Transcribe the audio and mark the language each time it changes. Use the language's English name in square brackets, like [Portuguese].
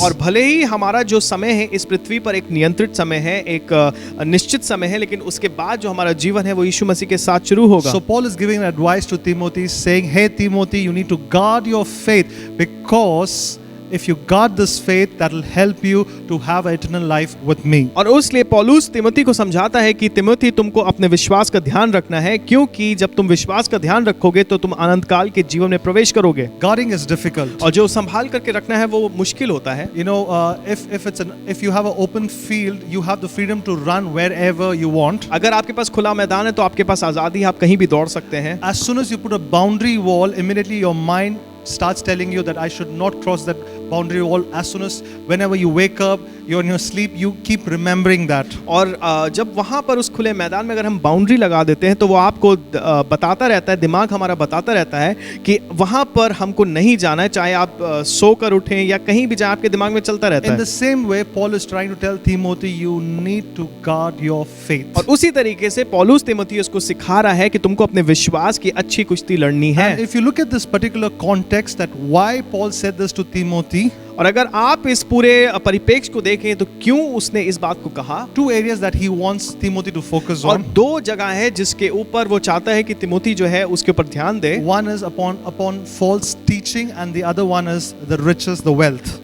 [Hindi] और भले ही हमारा जो समय है इस पृथ्वी पर एक नियंत्रित समय है, एक निश्चित समय है, लेकिन उसके बाद जो हमारा जीवन है वो यीशु मसीह के साथ शुरू होगा। [English] So Paul is giving advice to Timothy, saying, "Hey Timothy, you need to guard your faith, because if you guard this faith, that will help you to have eternal life with me." [Hindi] और उसलिए पौलुस तिमोथी को समझाता है कि तिमोथी तुमको अपने विश्वास का ध्यान रखना है, क्योंकि जब तुम विश्वास का ध्यान रखोगे तो तुम अनंत काल के जीवन में प्रवेश करोगे। [English] Guarding is difficult. [Hindi] और जो संभाल करके रखना है वो मुश्किल होता है। [English] You know, if you have an open field, you have the freedom to run wherever you want. [Hindi] अगर आपके पास खुला मैदान है तो आपके पास आजादी है, आप कहीं भी दौड़ सकते हैं। [English] As soon as you put a boundary wall, immediately your mind starts telling you that I should not cross that boundary wall. As soon as whenever you wake up, you're in your sleep, you keep remembering that. [Hindi] और जब वहाँ पर उस खुले मैदान में अगर हम बाउंड्री लगा देते हैं तो वो आपको बताता रहता है, दिमाग हमारा बताता रहता है कि वहाँ पर हमको नहीं जाना है, चाहे आप सोकर उठें या कहीं भी जाए, आपके दिमाग में चलता रहता [English] In [Hindi] है। [English] the same way, Paul is trying to tell Timothy, you need to guard your faith. [Hindi] और उसी तरीके से पौलुस तिमोथियुस को सिखा रहा है कि तुमको अपने विश्वास की अच्छी कुश्ती लड़नी है। [English] And if you look at this particular context, that why Paul said this to Timothy, [Hindi] और अगर आप इस पूरे परिप्रेक्ष्य को देखें तो क्यों उसने इस बात को कहा। [English] two areas that he wants Timothy to focus [Hindi] और [English] on. [Hindi] दो जगह है जिसके ऊपर वो चाहता है कि तिमोथी जो है उसके ऊपर ध्यान दे। [English] One is upon false teaching, and the other one is the riches, the wealth.